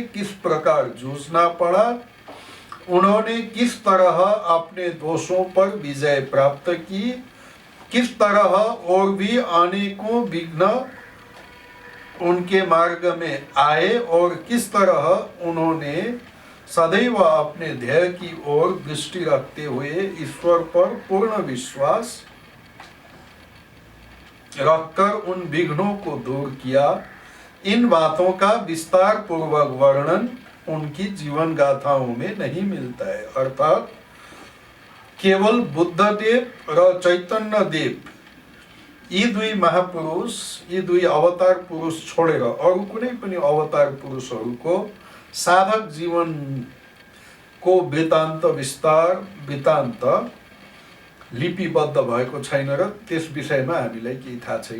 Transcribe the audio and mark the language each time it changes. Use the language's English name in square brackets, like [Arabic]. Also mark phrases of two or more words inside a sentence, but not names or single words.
[Hindi] किस प्रकार जूझना पड़ा, उन्होंने किस तरह अपने दोषों पर विजय प्राप्त की, किस तरह और भी अनेकों विघ्न उनके मार्ग में आए और किस तरह उन्होंने सदैव अपने ध्येय की ओर दृष्टि रखते हुए ईश्वर पर पूर्ण विश्वास रखकर उन विघ्नों को दूर किया। इन बातों का विस्तार पूर्वक वर्णन उनकी जीवन गाथाओं में नहीं मिलता है। [Nepali] अर्थात केवल बुद्ध देव र चैतन्य देव यी दुई महापुरुष, यी दुई अवतार पुरुष छोडेर अरू कुनै पनि अवतार पुरुषहरूको साधक जीवन को वृत्तान्त लिपिबद्ध भएको छैन र त्यस विषयमा हामीलाई केही थाहा छैन।